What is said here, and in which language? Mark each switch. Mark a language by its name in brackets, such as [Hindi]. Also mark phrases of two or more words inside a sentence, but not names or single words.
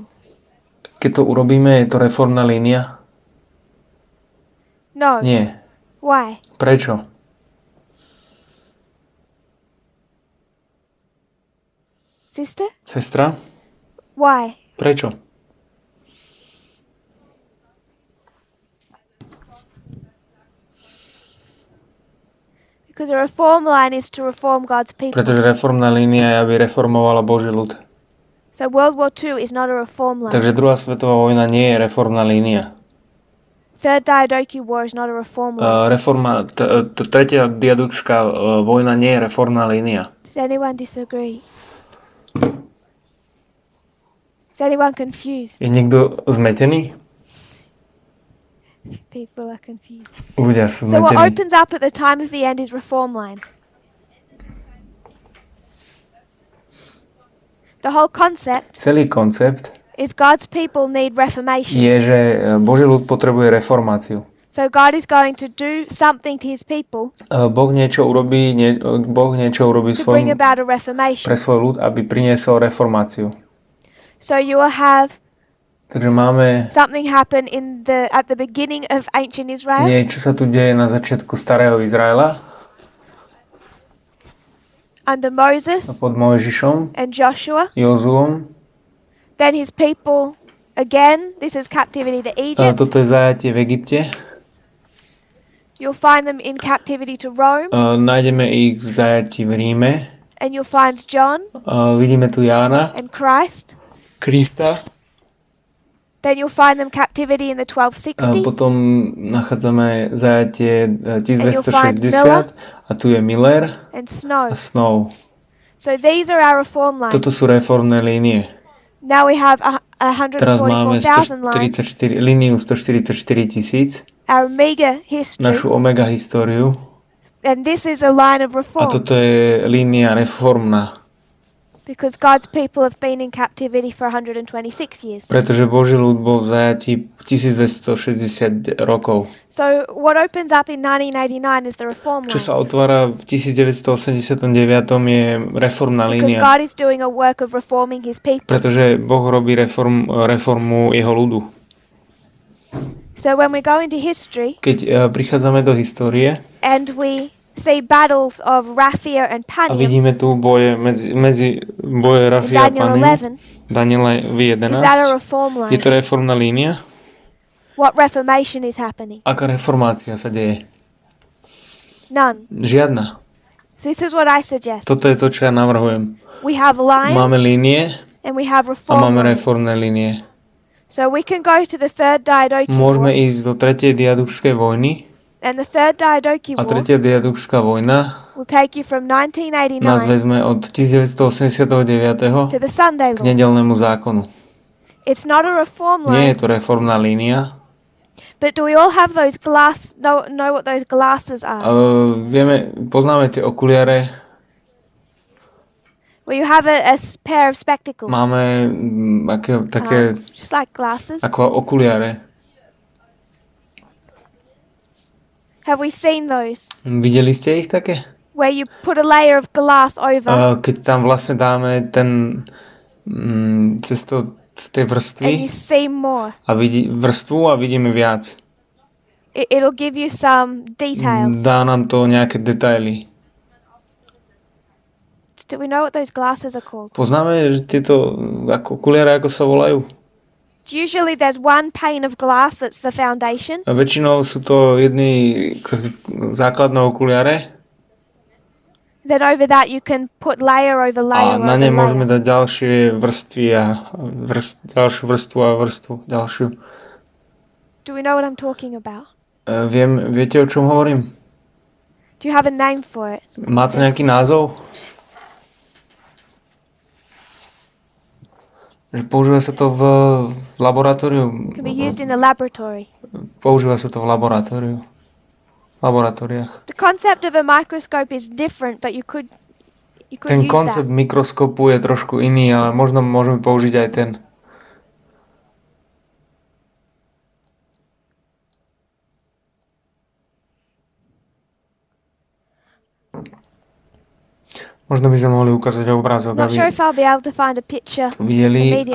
[Slovak] Keď to urobíme, je to reformná línia? [English] No. [Slovak] Nie. [English] Why? [Slovak] Prečo? [English] Sister? [Slovak] Sestra? [English] Why? [Slovak] Prečo? [English] Because a reform line is to reform God's people. [Slovak] Pretože reformná línia je, aby reformovala Boží ľud. [English] So World War II is not a reform line. [Slovak] Takže druhá svetová vojna nie je reformná línia. [English] Third Diadochi War is not a reform line. [Slovak] Tretia diadučská vojna nie je reformná línia. [English] Does anyone disagree? Is anyone confused? [Slovak] Je niekto zmetený? [English] People are confused. [Slovak] Ľudia sú [English] So what [Slovak] zmetení. [English] opens up at the time of the end is reform lines. The whole concept [Slovak] Celý koncept [English] is God's people need reformation. [Slovak] je, že Boží ľud potrebuje reformáciu. [English] So God is going to do something to his people [Slovak] Boh niečo urobí [English] to bring about a [Slovak] pre [English] reformation. [Slovak] svoj ľud, aby priniesol reformáciu. [English] So you will have [Slovak] Takže máme [English] something happen at the beginning of ancient Israel, [Slovak] niečo sa tu deje na začiatku starého Izraela [English] under Moses [Slovak] pod Mojžišom, [English] and Joshua. [Slovak] Jozuom. [English] Then his people, again, this is captivity to Egypt. [Slovak] Toto je zajatie v Egypte. [English] You'll find them in captivity to Rome, [Slovak] Nájdeme ich v zajatí v Ríme. [English] and you'll find John [Slovak] Vidíme tu Jána, [English] and Christ. [Slovak] Krista. [English] Then you'll find them captivity in the 1260. [Slovak] Potom nachádzame zajatie [English] you'll find Miller. [Slovak] 1260 a tu je Miller [English] And Snow. [Slovak] a Snow. [English] So these are our reform lines. [Slovak] Toto sú reformné línie. [English] Now we have [Slovak] Teraz máme [English] 144,000 lines. [Slovak] líniu 144 000, [English] Our mega history. [Slovak] našu omega históriu. [English] And this is a line of [Slovak] A [English] reform. [Slovak] toto je línia reformná. [English] Because God's people have been in captivity for 126 years. [Slovak] Pretože Boží ľud bol v zajatí 1260 rokov. [English] So what opens up in 1989 is the reform [Slovak] Čo [English] line. [Slovak] sa otvára v 1989 je reformná [English] Because [Slovak] línia. [English] God is doing a work of reforming his people. [Slovak] Pretože Boh robí reformu jeho ľudu. [English] So when we go into history [Slovak] Keď prichádzame do histórie [English] and we see battles of Raphia and [Slovak] a [English] Panium [Slovak] vidíme tu boje medzi boje [English] in [Slovak] Rafia a [English] Daniel [Slovak] Panim, [English] 11, [Slovak] Daniela [English] is that a [Slovak] 11, [English] reform [Slovak] je [English] line? [Slovak] to reformná línia? [English] What reformation is happening? [Slovak] Aká reformácia sa deje? [English] None. [Slovak] Žiadna. [English] This is what I suggest. [Slovak] Toto je to, čo ja navrhujem. [English] We have [Slovak] Máme [English] lines [Slovak] línie [English] and we have [Slovak] a máme [English] reform lines. [Slovak] reformné línie. [English] So we can go to the third Diadochi [Slovak] Môžeme [English] War, [Slovak] ísť do tretej diadušskej vojny [English] and the third Diadochi [Slovak] a [English] War [Slovak] tretia diadušská vojna [English] will take you from [Slovak] nás [English] 1989 [Slovak] vezme od 1989. [English] to the Sunday [Slovak] k [English] Law. [Slovak] nedeľnému zákonu. [English] It's not a reform [Slovak] Nie [English] line, [Slovak] je to reformná línia. [English] but do we all have those know what those glasses are? [Slovak] Poznáme tie okuliare. [English] Where you have a pair of spectacles, [Slovak] Máme také [English] just like glasses. [Slovak] ako okuliare. [English] Have we seen those? [Slovak] Videli ste ich také? [English] Where you put a layer of glass over [Slovak] Keď tam vlastne dáme ten cez tej [English] and [Slovak] vrstvy [English] you see more. [Slovak] a vrstvu a vidíme viac. [English] It'll give you some details. [Slovak] Dá nám to nejaké detaily. [English] Do we know what those glasses are called? [Slovak] Poznáme, že tieto okuliare, ako sa volajú? [English] Usually there's one pane of glass that's the foundation, [Slovak] A väčšinou sú to jedny základné okuliare [English] then over that you can put layer over [Slovak] a [English] layer [Slovak] na [English] over [Slovak] ne môžeme [English] layer. [Slovak] dať ďalšie vrstvy a ďalšiu vrstvu a vrstvu ďalšiu. [English] Do we know what I'm talking about? [Slovak] Viete, o čom hovorím? [English] Do you have a name for it? [Slovak] Má to nejaký názov? Že používa sa to v laboratóriu. [English] It can be used in a laboratory. [Slovak] Používa sa to v laboratóriách. [English] The concept of a microscope is different, but you could [Slovak] Ten [English] use [Slovak] koncept [English] that. [Slovak] mikroskopu je trošku iný, ale možno môžeme použiť aj ten. Možno by sme mohli ukázať obrázok, [English] Not sure [Slovak] aby [English] if I'll be able to find a picture. [Slovak] to videli, [English] immediately.